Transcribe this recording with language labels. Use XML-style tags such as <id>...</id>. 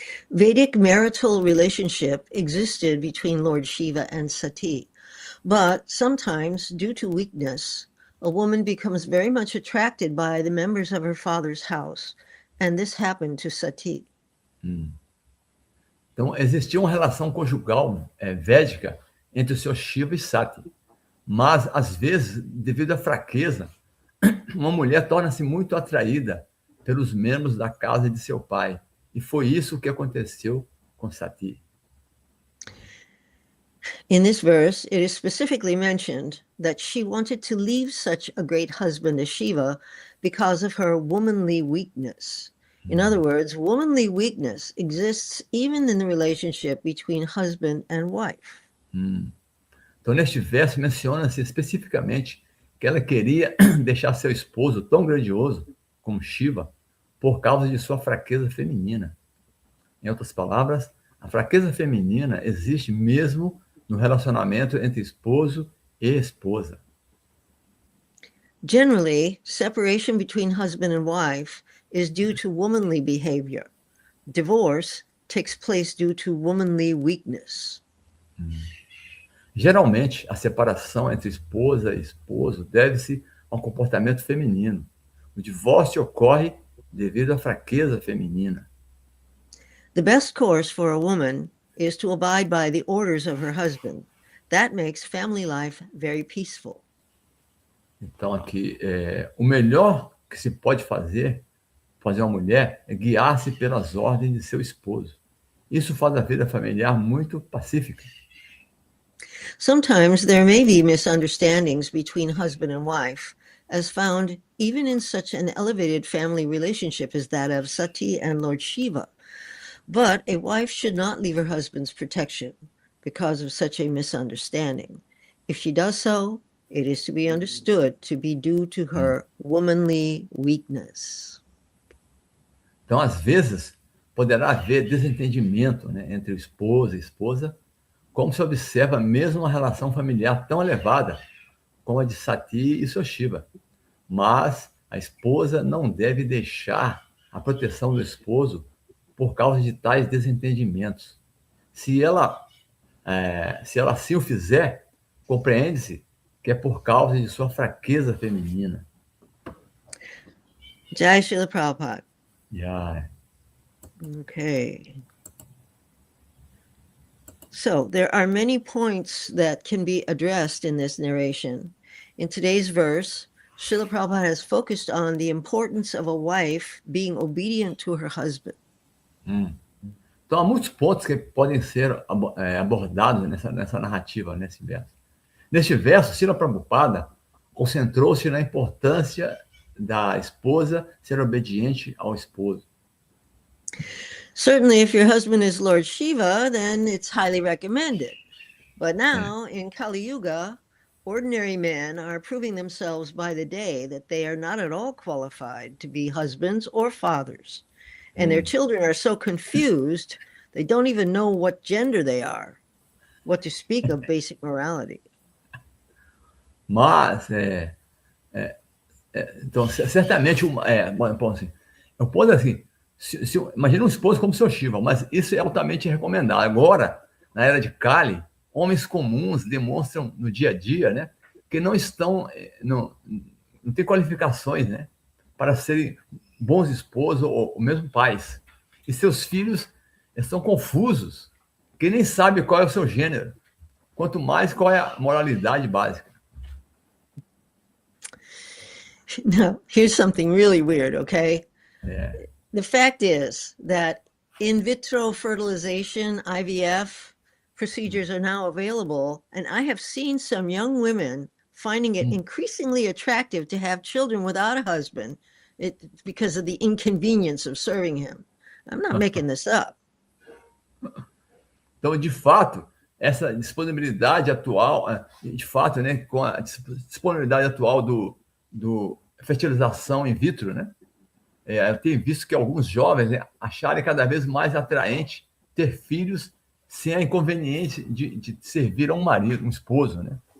<en>Vedic marital relationship existed between Lord Shiva and Sati, but sometimes, due to weakness, a woman becomes very much attracted by the members of her father's house, and this happened to Sati.</en> <pt>Então, existia uma relação conjugal védica entre o seu Shiva e Sati, mas, às vezes, devido à fraqueza, uma mulher torna-se muito atraída pelos membros da casa de seu pai, e foi isso que aconteceu com Sati.</pt> <en>In this verse, it is specifically mentioned that she wanted to leave such a great husband as Shiva because of her womanly weakness. In other words, womanly weakness exists even in the relationship between husband and wife.</en> <pt>Então, neste verso, menciona-se especificamente que ela queria deixar seu esposo tão grandioso como Shiva por causa de sua fraqueza feminina. Em outras palavras, a fraqueza feminina existe mesmo no relacionamento entre esposo e esposa.</pt> <en>Generally, separation between husband and wife is due to womanly behavior. Divorce takes place due to womanly weakness.</en> <pt>Geralmente, a separação entre esposa e esposo deve-se a um comportamento feminino. O divórcio ocorre devido à fraqueza feminina.</pt> <en>The best course for a woman is to abide by the orders of her husband. That makes family life very peaceful.</en> <pt>Então, aqui, o melhor que se pode fazer uma mulher é guiar-se pelas ordens de seu esposo. Isso faz a vida familiar muito pacífica.</pt> <en>Sometimes there may be misunderstandings between husband and wife, as found even in such an elevated family relationship as that of Sati and Lord Shiva. But a wife should not leave her husband's protection because of such a misunderstanding. If she does so, it is to be understood to be due to her womanly weakness.</en> <pt>Então, às vezes, poderá haver desentendimento, né, entre o esposo e esposa, como se observa mesmo uma relação familiar tão elevada como a de Sati e seu Shiva. Mas a esposa não deve deixar a proteção do esposo por causa de tais desentendimentos. Se ela assim o fizer, compreende-se que é por causa de sua fraqueza feminina.</pt> <en>Jai Srila Prabhupada. Yeah. Okay. So there are many points that can be addressed in this narration. In today's verse, Srila Prabhupada has focused on the importance of a wife being obedient to her husband.</en> <pt>Então, há muitos pontos que podem ser abordados nessa narrativa, nesse verso. Neste verso, Srila Prabhupada concentrou-se na importância da esposa ser obediente ao esposo.</pt> <en>Certainly, if your husband is Lord Shiva, then it's highly recommended. But now, in Kali Yuga, ordinary men are proving themselves by the day that they are not at all qualified to be husbands or fathers. And their children are so confused, they don't even know what gender they are, what to speak of basic morality.</en> <pt>Mas, então, certamente, bom, assim, eu posso assim, imagina um esposo como seu Shiva, mas isso é altamente recomendado. Agora, na era de Kali, homens comuns demonstram no dia a dia, né, que não estão, não têm qualificações, né, para serem bons esposos ou mesmo pais. E seus filhos estão confusos, que nem sabem qual é o seu gênero, quanto mais qual é a moralidade básica.</pt> <en>Now, here's something really weird, okay? Yeah. The fact is that in vitro fertilization, IVF, procedures are now available, and I have seen some young women finding it increasingly attractive to have children without a husband because of the inconvenience of serving him. I'm not making this up.</en> <pt>Então, de fato, essa disponibilidade atual, de fato, né, com a disponibilidade atual do fertilização in vitro, né, eu tenho visto que alguns jovens, né, acharem cada vez mais atraente ter filhos sem a inconveniência de servir a um marido, um esposo, né?</pt>